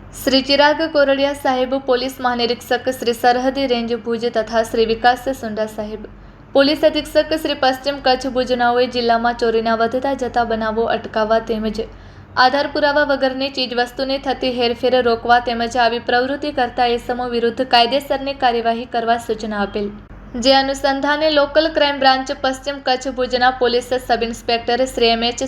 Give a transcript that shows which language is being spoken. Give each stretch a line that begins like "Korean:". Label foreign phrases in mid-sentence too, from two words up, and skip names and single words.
Gujarati: શ્રી ચિરાગ કોરડિયા સાહેબ, પોલીસ મહાનિરીક્ષક શ્રી સરહદી રેન્જ ભુજ તથા શ્રી વિકાસ સુંડા સાહેબ, પોલીસ અધીક્ષક શ્રી પશ્ચિમ કચ્છ ભુજનાઓએ જિલ્લામાં ચોરીના વધતા જતા બનાવો અટકાવવા તેમજ આધાર પુરાવા વગરની ચીજવસ્તુને થતી હેરફેર રોકવા તેમજ આવી પ્રવૃત્તિ કરતા એસમો વિરુદ્ધ કાયદેસરની કાર્યવાહી કરવા સૂચના આપેલ। જે અનુસંધાને
English: local crime branch
Gujarati: પશ્ચિમ કચ્છ ભુજના
English: police sub inspector
Gujarati: શ્રી એમ.એચ.